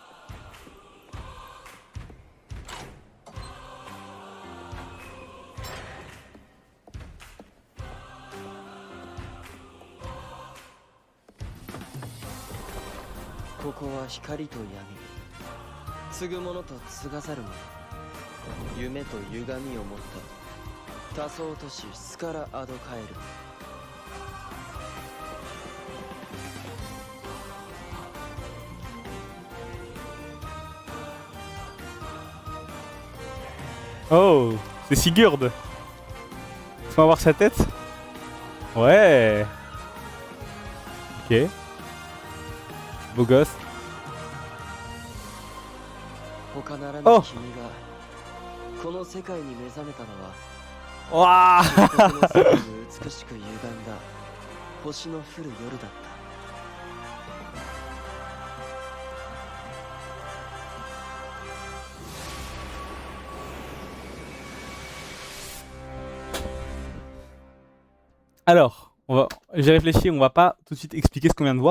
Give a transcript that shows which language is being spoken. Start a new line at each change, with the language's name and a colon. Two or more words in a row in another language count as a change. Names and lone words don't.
Japanese: ここは光と闇、継ぐものと継がざるもの、夢と歪みを持った多層都市スカラ・アドカエル。
French: Oh, c'est Sigurd. Faut voir sa tête. Ouais. Ok. Beau gosse.
Japanese: 他ならぬ君がこの世界に目覚めたのは
French: Ouah.
Japanese: この世界を美しく歪んだ星の降る夜だった。
French: Alors, j'ai réfléchi, on va pas tout de suite expliquer ce qu'on vient de voir.